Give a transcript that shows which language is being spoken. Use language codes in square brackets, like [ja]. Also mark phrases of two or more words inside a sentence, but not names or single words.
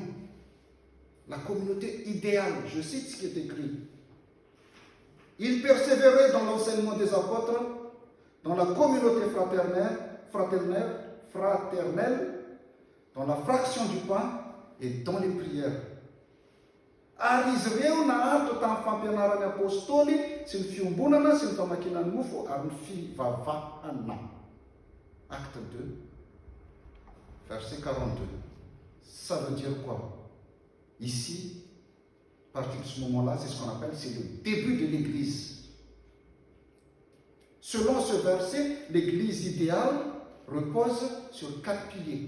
[fr] La communauté idéale, je cite ce qui est écrit. Ils persévéraient dans l'enseignement des apôtres, dans la communauté fraternelle, dans la fraction du pain et dans les prières. [mg] Ary izy ireo naharitra tamin'ny fampianarany apôstôly sy ny fiombonana sy ny famakinany mofo ary ny fivavahana. [fr] Acte 2, verset 42. Ça veut dire quoi? Ici, à partir de ce moment-là, c'est ce qu'on appelle, c'est le début de l'Église. Selon ce verset, l'Église idéale repose sur 4 piliers.